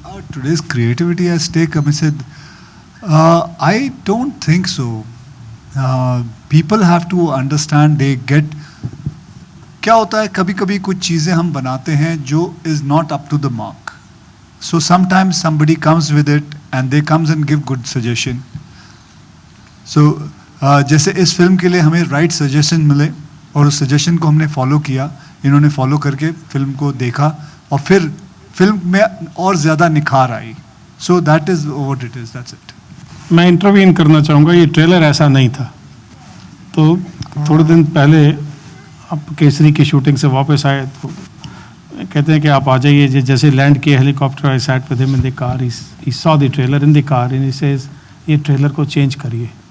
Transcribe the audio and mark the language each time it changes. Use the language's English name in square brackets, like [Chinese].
[English] Today's creativity at stake, Amisid? I don't think so. People have to understand, they get, [Hindi] क्या होता है, कभी कभी कुछ चीज़ें हम बनाते हैं जो [English] is not up to the mark. So sometimes somebody comes with it and they comes and give good suggestion. [Hindi] So जैसे इस फिल्म के लिए हमें right suggestion मिले और उस suggestion को हमने follow किया, इन्होंने follow करके फिल्म को देखा और फिर फिल्म में और ज़्यादा निखार आई. [English] So that is what it is, that's it. [Hindi] मैं इंटरवीन करना चाहूँगा, ये ट्रेलर ऐसा नहीं था। तो थोड़े दिन पहले आप केसरी की शूटिंग से वापस आए तो कहते हैं कि आप आ जाइए। जैसे लैंड किए [English] helicopter, I sat with him in the car, he saw the trailer in the car and he says [Hindi] ये ट्रेलर को चेंज करिए।